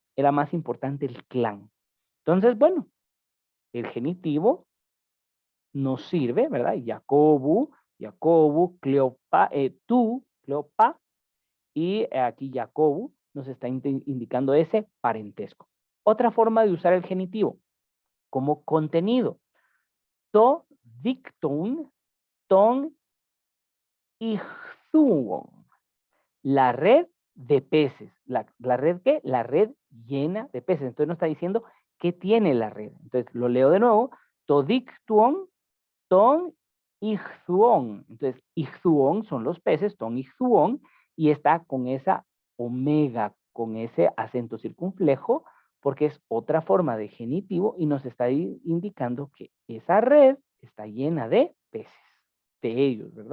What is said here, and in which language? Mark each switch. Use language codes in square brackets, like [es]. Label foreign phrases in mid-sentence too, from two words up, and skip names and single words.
[es] Era más importante el clan. Entonces, bueno, el genitivo nos sirve, ¿verdad? Jacobu, Cleopa, tú, Cleopa, y aquí Jacobu nos está indicando ese parentesco. Otra forma de usar el genitivo como contenido. [el] Τὸ δίκτυον τῶν ἰχθύων. [es] La red de peces. ¿La red qué? La red llena de peces. Entonces nos está diciendo qué tiene la red. Entonces lo leo de nuevo. [el] Τὸ δίκτυον, τῶν, ἰχθύων. [es] Entonces, ichthuon son los peces, [el] τῶν, ἰχθύων, [es] y está con esa omega, con ese acento circunflejo, porque es otra forma de genitivo y nos está indicando que esa red está llena de peces, de ellos, ¿verdad?